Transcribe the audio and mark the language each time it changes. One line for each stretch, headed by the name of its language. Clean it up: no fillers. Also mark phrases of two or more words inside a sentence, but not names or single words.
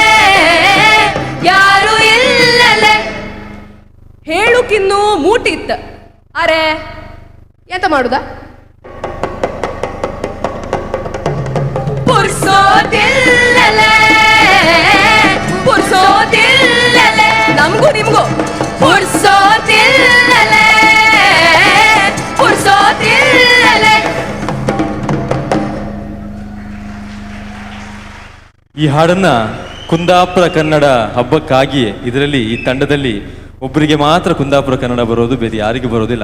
Kannada: ಯಾರು ಇಲ್ಲಲೆ ಹೇಳುಕಿನ್ನೂ ಮೂಟಿತ್ತ ಅರೆ ಎಂತ ಮಾಡುದ ಪುರ್ಸೋದಿಲ್ಲಲೆ ಪುರ್ಸೋದಿಲ್ಲಲೆ ನಮಗೂ ನಿಮ್ಗೂ ಪುರ್ಸೋದಿಲ್ಲಲೆ ಪುರ್ಸೋದಿಲ್ಲಲೆ. ಈ ಹಾಡನ್ನ ಕುಂದಾಪುರ ಕನ್ನಡ ಹಬ್ಬಕ್ಕಾಗಿಯೇ ಇದರಲ್ಲಿ ಈ ತಂಡದಲ್ಲಿ ಒಬ್ಬರಿಗೆ ಮಾತ್ರ ಕುಂದಾಪುರ ಕನ್ನಡ ಬರೋದು, ಬೇರೆ ಯಾರಿಗೂ ಬರೋದಿಲ್ಲ.